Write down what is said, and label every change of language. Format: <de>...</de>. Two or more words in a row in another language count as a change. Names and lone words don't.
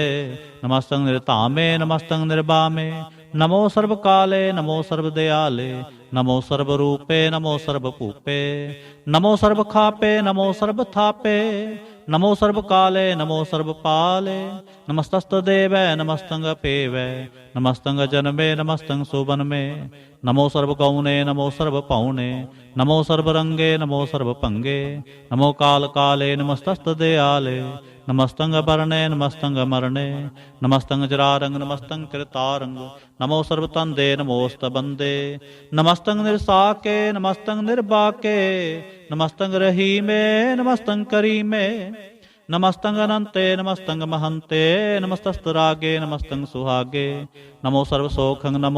<bra>ਨਮਸਤੰ ਨਿਰਧਾਮੇ, ਨਮਸਤੰ ਨਿਰਬਾਮੇ। ਨਮੋ ਸਰਬ ਕਾਲੇ, ਨਮੋ ਸਰਬ ਦਿਆਲੇ। ਨਮੋ ਸਰਬ ਰੂਪੇ, ਨਮੋ ਸਰਬ ਭੂਪੇ। ਨਮੋ ਸਰਬ ਖਾਪੇ, ਨਮੋ ਸਰਬ ਥਾਪੇ। ਨਮੋ ਸਰਬ ਕਾਲੇ, ਨਮੋ ਸਰਬ ਪਾਲੇ। ਨਮਸਤਸਤ ਦੇਵੈ, ਨਮਸਤੰ ਅਪੇਵੈ। ਨਮਸਤੰ ਜਨਮੇ, ਨਮਸਤੰ ਸੁਬਨਮੇ। नमो सर्व गौने नमो सर्व पौने नमो सर्व रंगे नमो सर्व भंगे नमो काल काले नमस्तस्त दयाले नमस्तंग बरणे नमस्तंग मरणे नमस्तंग जरारंग नमस्तंग कृतारंग नमो सर्व तंदे नमोस्त बंदे नमस्तंग निरसाके नमस्तंग निर्बाके नमस्तंग रहीमे नमस्तंग करीमे नमस्तंग अनंते नमस्तंग महंते नमस्तस्तरागे नमस्तंग सुहागे नमो सर्व सोखंग नमो</bra>